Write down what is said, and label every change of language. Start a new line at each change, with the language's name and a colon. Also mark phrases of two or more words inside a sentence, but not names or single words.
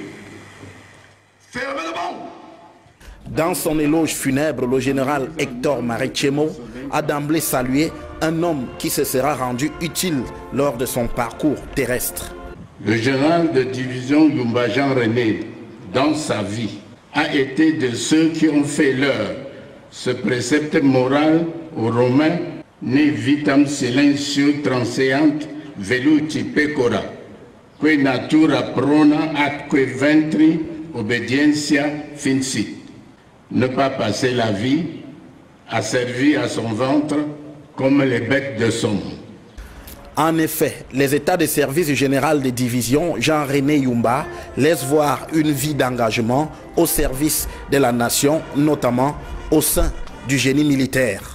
French: Dans son éloge funèbre, le général Hector Marichemo a d'emblée salué un homme qui se sera rendu utile lors de son parcours terrestre. Le général de division Yumba Jean-René, dans sa vie, a été de ceux qui ont fait leur ce précepte moral aux Romains,
Latin: ne vitam silentio transeant veluti pecora, que natura prona atque ventri obediencia finci.
French: Ne pas passer la vie à servir à son ventre comme les bêtes de somme. En effet, les états de service général de division Jean-René Yumba laissent voir une vie d'engagement au service de la nation, notamment au sein du génie militaire.